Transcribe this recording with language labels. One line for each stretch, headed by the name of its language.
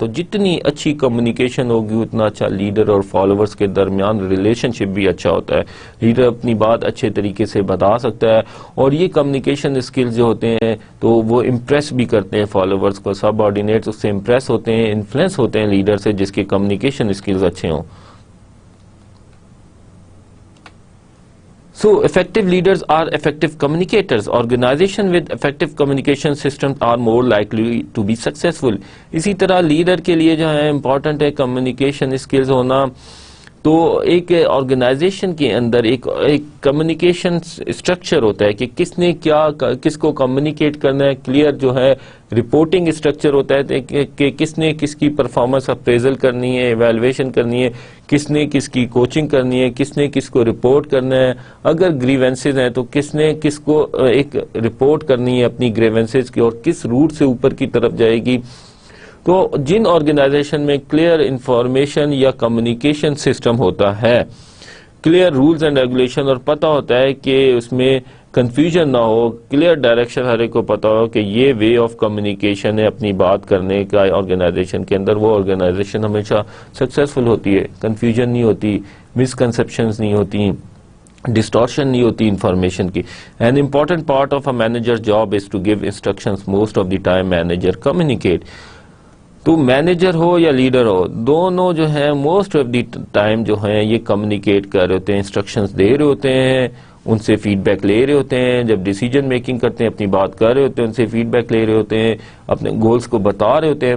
Urdu: تو جتنی اچھی کمیونیکیشن ہوگی اتنا اچھا لیڈر اور فالوورز کے درمیان ریلیشن شپ بھی اچھا ہوتا ہے. لیڈر اپنی بات اچھے طریقے سے بتا سکتا ہے, اور یہ کمیونیکیشن اسکلز جو ہوتے ہیں تو وہ امپریس بھی کرتے ہیں فالوورز کو, سب آرڈینیٹس اس سے امپریس ہوتے ہیں, انفلوئنس ہوتے ہیں لیڈر سے جس کے کمیونیکیشن اسکلز اچھے ہوں.
English: So effective leaders are effective communicators. Organization with effective communication systems are more likely to be successful.
Urdu: اسی طرح لیڈر کے لیے جو ہے امپورٹنٹ ہے کمیونیکیشن اسکلز ہونا. تو ایک آرگنائزیشن کے اندر ایک کمیونیکیشن اسٹرکچر ہوتا ہے کہ کس نے کیا کس کو کمیونیکیٹ کرنا ہے. کلیئر جو ہے رپورٹنگ اسٹرکچر ہوتا ہے کہ کس نے کس کی پرفارمنس اپریزل کرنی ہے, ایویلویشن کرنی ہے, کس نے کس کی کوچنگ کرنی ہے, کس نے کس کو رپورٹ کرنا ہے. اگر گریونسز ہیں تو کس نے کس کو ایک رپورٹ کرنی ہے اپنی گریونسز کی, اور کس روٹ سے اوپر کی طرف جائے گی. تو جن آرگنائزیشن میں کلیئر انفارمیشن یا کمیونیکیشن سسٹم ہوتا ہے, کلیئر رولز اینڈ ریگولیشن, اور پتہ ہوتا ہے کہ اس میں کنفیوژن نہ ہو, کلیئر ڈائریکشن ہر ایک کو پتہ ہو کہ یہ وے آف کمیونیکیشن ہے اپنی بات کرنے کا آرگنائزیشن کے اندر, وہ آرگنائزیشن ہمیشہ سکسیزفل ہوتی ہے. کنفیوژن نہیں ہوتی, مسکنسیپشنز نہیں ہوتی, ڈسٹورشن نہیں ہوتی انفارمیشن کی.
English: An important part of a manager's job is to give instructions. Most of the time manager communicate.
Urdu: تو مینیجر ہو یا لیڈر ہو, دونوں جو ہیں
English: most of the time
Urdu: جو ہیں یہ کمیونیکیٹ کر رہے ہوتے ہیں, انسٹرکشنز دے رہے ہوتے ہیں, ان سے فیڈ بیک لے رہے ہوتے ہیں. جب ڈیسیجن میکنگ کرتے ہیں اپنی بات کر رہے ہوتے ہیں, ان سے فیڈ بیک لے رہے ہوتے ہیں, اپنے گولز کو بتا رہے ہوتے ہیں.